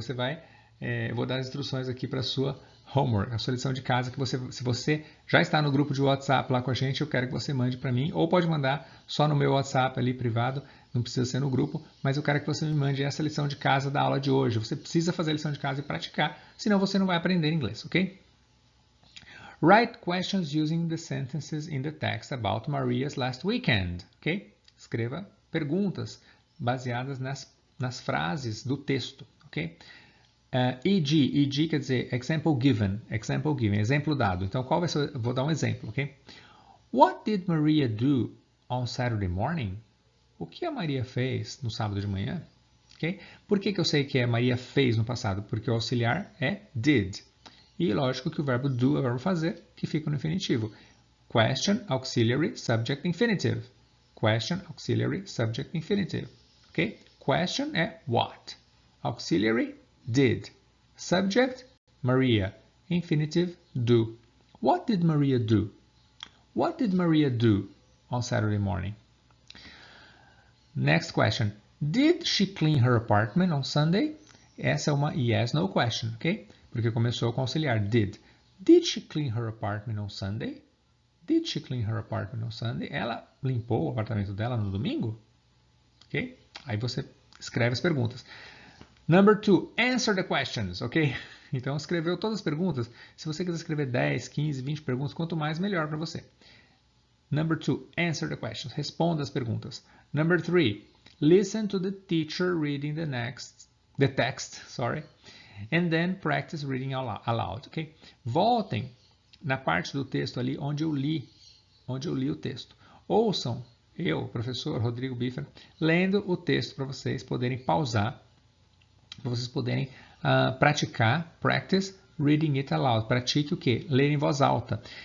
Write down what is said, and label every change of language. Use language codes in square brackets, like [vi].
[pt] Você vai, eu vou dar as instruções aqui para a sua homework, a sua lição de casa, que se você já está no grupo de WhatsApp lá com a gente, eu quero que você mande para mim, ou pode mandar só no meu WhatsApp ali privado, não precisa ser no grupo, mas eu quero que você me mande essa lição de casa da aula de hoje. Você precisa fazer a lição de casa e praticar, senão você não vai aprender inglês, ok? [en] Write questions using the sentences in the text about Maria's last weekend, ok? [pt] Escreva perguntas baseadas nas frases do texto, ok? E.g. quer dizer [en] example given, [pt] exemplo dado. Então, qual vai ser? Vou dar um exemplo, ok? [en] What did Maria do on Saturday morning? [pt] O que a Maria fez no sábado de manhã? Okay? Por que eu sei que a Maria fez no passado? Porque o auxiliar é did. E lógico que o verbo do é o verbo fazer, que fica no infinitivo. [en] Question, auxiliary, subject, infinitive. Question, auxiliary, subject, infinitive. Ok? Question é what. Auxiliary, did. Subject, Maria. Infinitive, do. What did Maria do? What did Maria do on Saturday morning? Next question. Did she clean her apartment on Sunday? [pt] Essa é uma [en] yes, no question, [pt] ok? Porque começou com auxiliar, did. [en] Did she clean her apartment on Sunday? Did she clean her apartment on Sunday? [pt] Ela limpou o apartamento dela no domingo? Ok? Aí você escreve as perguntas. [en] Number 2, answer the questions, [pt] ok? Então escreveu todas as perguntas. Se você quiser escrever 10, 15, 20 perguntas, quanto mais, melhor para você. [en] Number 2, answer the questions. [pt] Responda as perguntas. [en] Number 3, listen to the teacher reading the text, and then practice reading aloud, ok? [pt] Voltem na parte do texto ali onde eu li o texto. Ouçam eu, professor Rodrigo Biffer, lendo o texto para vocês poderem pausar para vocês poderem praticar, [en] practice reading it aloud. [pt] Pratique o quê? Ler em voz alta.